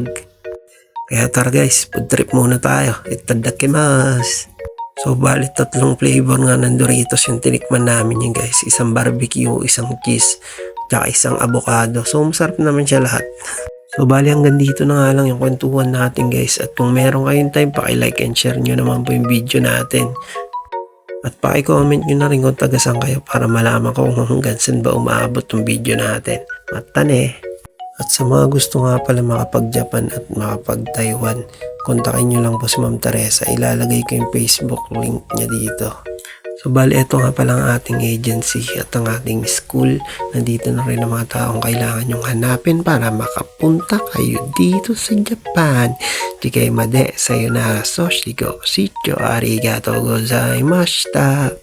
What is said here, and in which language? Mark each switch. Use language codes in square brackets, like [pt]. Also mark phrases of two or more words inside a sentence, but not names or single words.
[tl] Kaya tara guys, food trip muna tayo. Itadakimasu! So balit 3 flavor nga ng Doritos yung tinikman namin yun guys. Isang barbecue, isang cheese, tsaka isang avocado. So masarap naman siya lahat. So bali hanggang dito na nga lang yung kwentuhan natin guys. At kung meron kayong time, paki- [en] like and share [tl] nyo naman po yung video natin. At paki-comment nyo na rin kung taga-saan kayo para malaman ko kung hanggang saan ba umaabot yung video natin. Matane! At sa mga gusto nga pala makapag-Japan at makapag-Taiwan, kontakin nyo lang po si Ma'am Teresa. Ilalagay ko yung Facebook link niya dito. So bali ito nga pala ang ating agency at ang ating school. Nandito na rin ang mga taong kailangan nyong hanapin para makapunta kayo dito sa Japan. [ja] 次回まで, さよなら、そしご、しちょう、ありがとうございました.